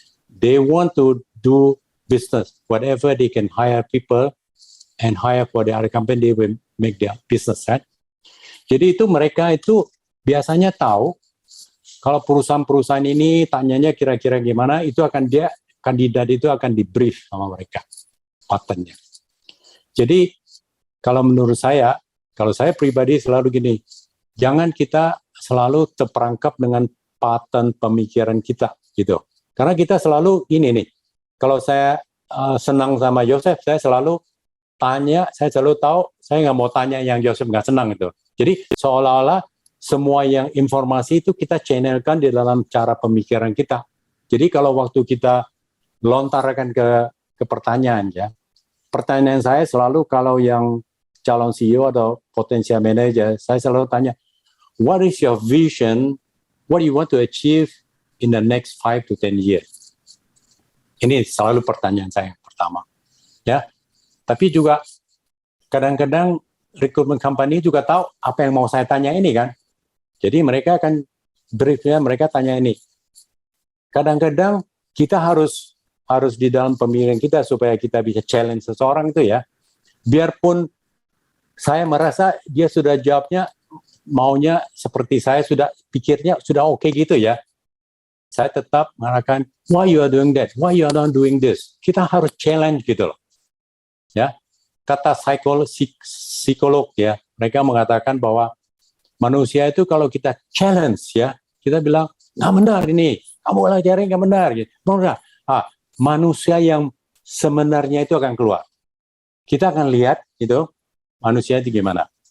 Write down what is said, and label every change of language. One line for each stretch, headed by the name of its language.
English: They want to do business, whatever they can hire people and hire for the other company, they will make their business, right?
Indonesian: Jadi itu mereka itu biasanya tahu kalau perusahaan-perusahaan ini tanyanya kira-kira gimana, itu akan kandidat itu akan di brief sama mereka patternnya. Jadi kalau menurut saya, kalau saya pribadi selalu gini, jangan kita selalu terperangkap dengan pattern pemikiran kita gitu. Karena kita selalu ini nih, kalau saya senang sama Joseph, saya selalu tanya, saya selalu tahu, saya nggak mau tanya yang Joseph nggak senang gitu. Jadi seolah-olah semua yang informasi itu kita channelkan di dalam cara pemikiran kita. Jadi kalau waktu kita lontarkan ke pertanyaan ya, pertanyaan saya selalu kalau yang calon CEO atau potensial manager, saya selalu tanya,
English: what is your vision? What do you want to achieve in the next 5 to 10 years?
Indonesian: Ini selalu pertanyaan saya yang pertama. Ya, tapi juga kadang-kadang recruitment company juga tahu apa yang mau saya tanya ini kan. Jadi mereka akan briefnya mereka tanya ini. Kadang-kadang kita harus di dalam pemikiran kita supaya kita bisa challenge seseorang itu ya. Biarpun saya merasa dia sudah jawabnya maunya seperti saya sudah pikirnya sudah oke gitu ya. Saya tetap mengatakan,
English: why you are doing that? Why you are not doing this?
Indonesian: Kita harus challenge gitu loh. Ya, kata psikolog ya, mereka mengatakan bahwa manusia itu kalau kita challenge ya, kita bilang nggak benar ini, kamu belajar nggak benar gitu. Benar. Manusia yang sebenarnya itu akan keluar. Kita akan lihat gitu, manusia itu gimana.